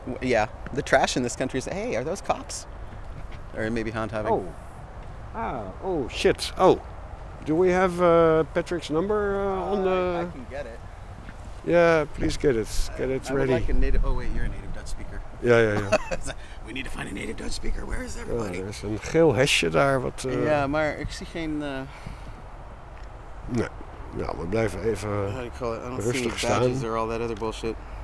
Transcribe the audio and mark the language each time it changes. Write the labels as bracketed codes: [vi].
[en] Yeah. The trash in this country is... Hey, are those cops? Or maybe hound having. Oh. Ah. Oh, shit. Oh. Do we have Patrick's number on the... I can get it. Yeah, please get it. Get it I ready. Would like a native. Oh wait, you're a native Dutch speaker. Yeah, yeah, yeah. We need to find a native Dutch speaker. Where is everybody? [nl] Ja, [en] there's [nl] een geel hesje daar wat. Yeah, maar ik zie geen. Nee. Nou, we blijven even rustig staan. [en] I don't see any badges or all that other bullshit.